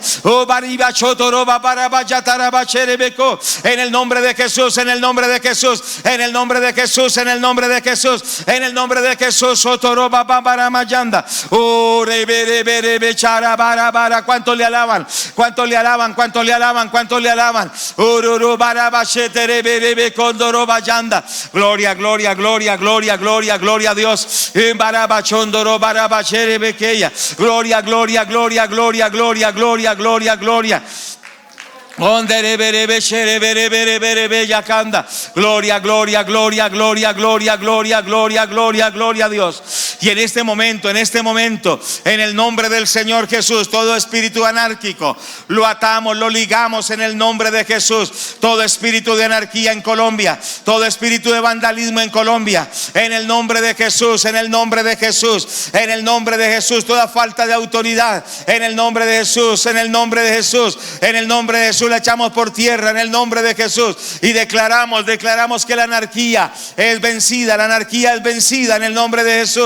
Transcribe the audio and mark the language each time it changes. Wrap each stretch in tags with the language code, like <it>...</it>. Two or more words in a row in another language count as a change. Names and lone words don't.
<es>Oh, en el nombre de Jesús, en el nombre de Jesús, en el nombre de Jesús, en el nombre de Jesús, en el nombre de Jesús. ¿Cuánto le alaban? ¿Cuánto le alaban? ¿Cuánto le alaban? ¿Cuánto le alaban? Gloria, gloria, gloria, gloria, gloria, gloria a Dios. Gloria, gloria, gloria, gloria, gloria, gloria, gloria, gloria. Gloria, gloria, gloria, gloria, gloria, gloria, gloria, gloria, gloria a Dios. Y en este momento, en el nombre del Señor Jesús, todo espíritu anárquico lo atamos, lo ligamos en el nombre de Jesús. Todo espíritu de anarquía en Colombia, todo espíritu de vandalismo en Colombia, en el nombre de Jesús, en el nombre de Jesús, en el nombre de Jesús, toda falta de autoridad, en el nombre de Jesús, en el nombre de Jesús, en el nombre de Jesús la echamos por tierra en el nombre de Jesús y declaramos que la anarquía es vencida, la anarquía es vencida en el nombre de Jesús.</es>